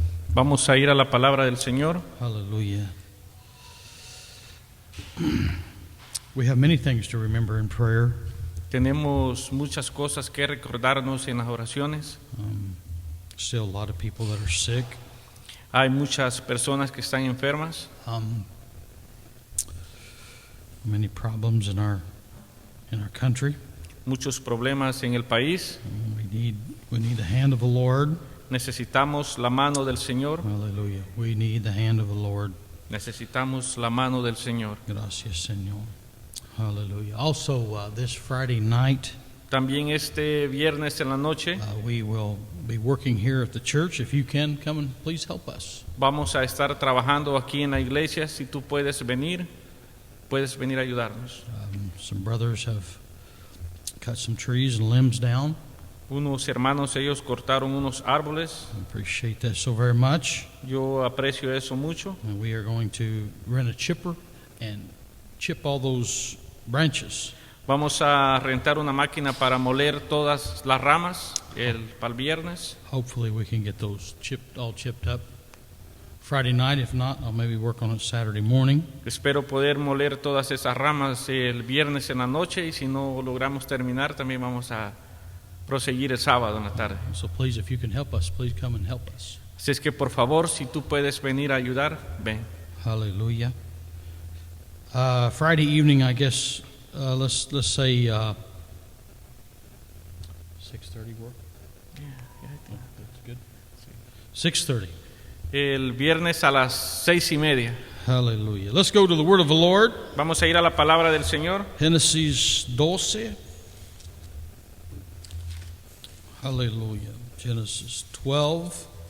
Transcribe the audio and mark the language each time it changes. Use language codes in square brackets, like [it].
[es] Vamos a ir a la palabra del Señor. [en] Hallelujah. We have many things to remember in prayer. [es] Tenemos muchas cosas que recordarnos en las oraciones. [en] Still a lot of people that are sick. [es] Hay muchas personas que están enfermas. [en] Many problems in our country. [es] Muchos problemas en el país. [en] We need the hand of the Lord. [es] Necesitamos la mano del Señor. [en] Hallelujah. We need the hand of the Lord. [es] Necesitamos la mano del Señor. Gracias, Señor. [en] Hallelujah. Also, this Friday night, [es] También este viernes en la noche [en] we will be working here at the church. If you can, come and please help us. [es] vamos a estar trabajando aquí en la iglesia. Si tú puedes venir a ayudarnos. [en] Some brothers have cut some trees and limbs down. [es] Unos hermanos, ellos cortaron unos árboles. [en] I appreciate that so very much. [es] Yo aprecio eso mucho. [en] And we are going to rent a chipper and chip all those branches. [es] Vamos a rentar una máquina para moler todas las ramas para el viernes. [en] Hopefully we can get those all chipped up Friday night. If not, I'll maybe work on it Saturday morning. [es] Espero poder moler todas esas ramas el viernes en la noche, y si no logramos terminar, también vamos a proseguir el sábado en la tarde. [en] So please, if you can help us, please come and help us. [es] Así es que por favor, si tú puedes venir a ayudar, ven. [en] Hallelujah. Friday evening, I guess, let's say 6:30 work? Yeah, I think that's good. 6:30. [es] El viernes a las 6:30. [en] Hallelujah. Let's go to the word of the Lord. [es] Vamos a ir a la palabra del Señor. Génesis 12. [en] Hallelujah. Genesis 12.